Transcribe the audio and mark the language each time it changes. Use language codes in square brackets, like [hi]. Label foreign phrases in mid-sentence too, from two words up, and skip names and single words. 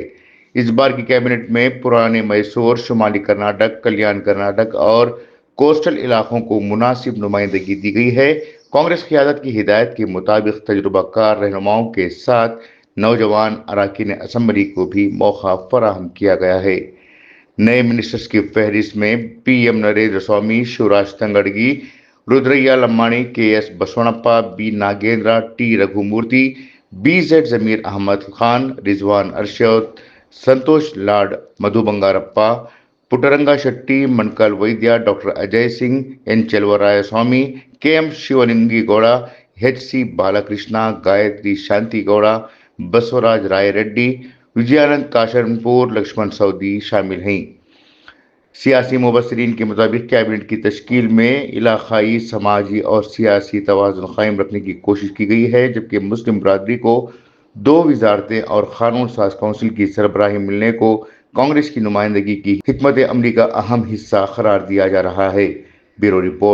[ur] اس بار کی کابینٹ میں پرانے میسور، شمالی کرناٹک، کلیان کرناٹک اور کوسٹل علاقوں کو مناسب نمائندگی دی گئی ہے۔ کانگریس قیادت کی ہدایت کے مطابق تجربہ کار رہنماؤں کے ساتھ نوجوان اراکین اسمبلی کو بھی موقع فراہم کیا گیا ہے۔ نئے منسٹرز کی فہرست میں PM نریندر سوامی، شیوراج تنگڑگی، رودریا لماڑی، KS بسونپا، B ناگیندرا، T رگھو مورتی، BZ ضمیر احمد خان، رضوان ارشد، سنتوش لاڈ، مدھو بنگارپا، پٹرنگا شیٹی، منکل ویدیا، ڈاکٹر اجے سنگھ، N چلورائے سوامی، KM شیولنگی گوڑا، HC بالا کرشنا، گایتری شانتی گوڑا، بسوراج رائے ریڈی، وجیانند کاشرنپور، لکشمن سودی شامل ہیں۔ سیاسی مبصرین کے مطابق کابینٹ کی تشکیل میں علاقائی، سماجی اور سیاسی توازن قائم رکھنے کی کوشش کی گئی ہے، جبکہ مسلم برادری کو 2 وزارتیں اور قانون ساز کونسل کی سربراہی ملنے کو کانگریس کی نمائندگی کی حکمت عملی کا اہم حصہ قرار دیا جا رہا ہے۔